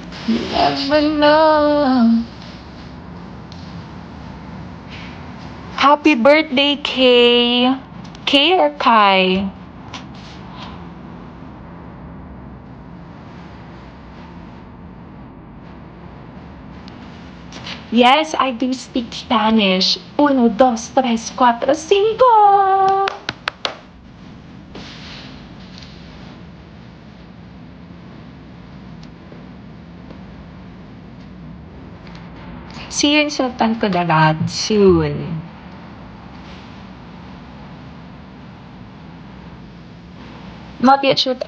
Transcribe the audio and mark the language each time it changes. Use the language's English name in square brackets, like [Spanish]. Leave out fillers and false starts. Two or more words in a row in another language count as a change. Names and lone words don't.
[English] Never know. Happy birthday, Kay. Kay or Kai? Yes, I do speak Spanish. [Spanish] Uno, dos, tres, cuatro, cinco. [English] See you in Sultan Kudarat soon. Not yet sure.